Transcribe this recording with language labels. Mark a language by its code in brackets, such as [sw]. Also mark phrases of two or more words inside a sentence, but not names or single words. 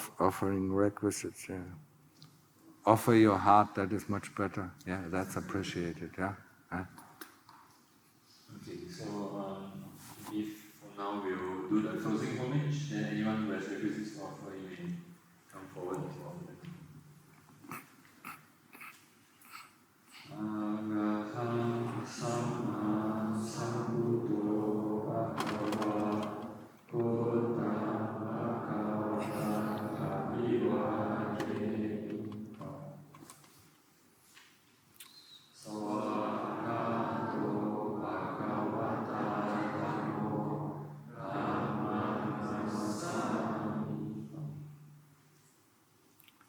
[en] Offering requisites, yeah. Offer your heart, that is much better. Yeah, that's appreciated, yeah. Okay, so if for now we'll do the closing homage, then anyone who has requisites to offer, you may come forward to offer them. [pi] Arahang Samma Sambuddho Bhagava Buddham Bhagavata Abhivadeni Sawakato Bhagavata Dhammo Dhamma Namasami.